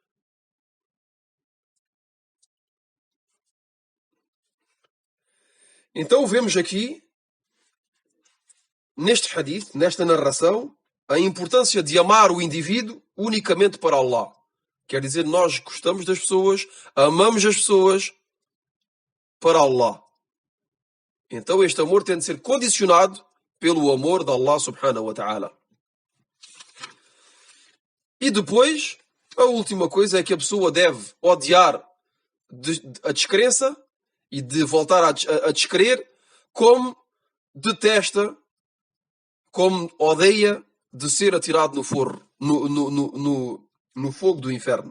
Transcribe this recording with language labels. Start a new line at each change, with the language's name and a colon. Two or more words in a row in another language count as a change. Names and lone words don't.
Portuguese: Então vemos aqui, neste hadith, nesta narração, a importância de amar o indivíduo unicamente para Allah. Quer dizer, nós gostamos das pessoas, amamos as pessoas para Allah. Então este amor tem de ser condicionado pelo amor de Allah
Arabic: سبحانه وتعالى.
Portuguese: E depois, a última coisa é que a pessoa deve odiar a descrença e de voltar a descrer, como detesta, como odeia de ser atirado no forno, no fogo do inferno.